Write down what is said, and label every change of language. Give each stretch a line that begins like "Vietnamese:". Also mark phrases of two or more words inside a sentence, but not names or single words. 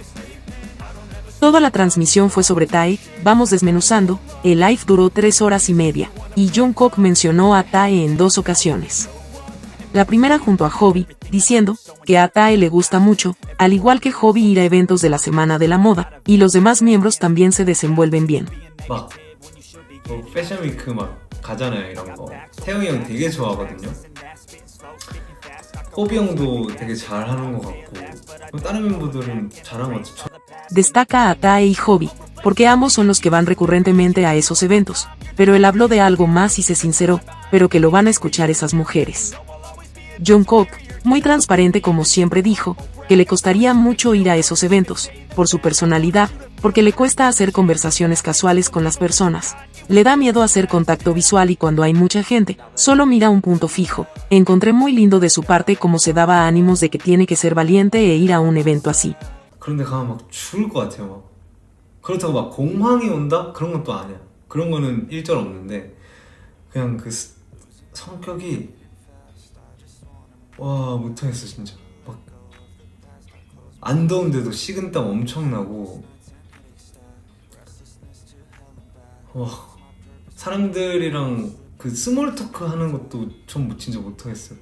Spanish: Toda la transmisión fue sobre Tae, vamos desmenuzando, el live duró 3 horas y media, y Jungkook mencionó a Tae en 2 ocasiones. La primera junto a Hobby, diciendo que a Tae le gusta mucho, al igual que Hobby ir a eventos de la Semana de la Moda, y los demás miembros también se desenvuelven bien.
Korean: 막
English: fashion week
Korean: 막 가잖아요 이런 거. 태영이 형 되게 좋아하거든요. 호비 형도 되게 잘하는 것 같고 다른 멤버들은 잘한 것 같죠.
Spanish: Destaca a Tae y Hobby, porque ambos son los que van recurrentemente a esos eventos, pero él habló de algo más y se sinceró, pero que lo van a escuchar esas mujeres. Jungkook, muy transparente como siempre dijo, que le costaría mucho ir a esos eventos, por su personalidad, porque le cuesta hacer conversaciones casuales con las personas. Le da miedo hacer contacto visual y cuando hay mucha gente, solo mira un punto fijo. Encontré muy lindo de su parte cómo se daba ánimos de que tiene que ser valiente e ir a un evento así.
Korean: 그런데 가면 막 죽을 것 같아요. 막. 그렇다고 막 공황이 온다? 그런 건 또 아니야. 그런 거는 일절 없는데 그냥 그 성격이 와 못하겠어 진짜. 막 안 더운데도 식은땀 엄청 나고 와 사람들이랑 그
English: small talk
Korean: 하는 것도 전 진짜 못하겠어요.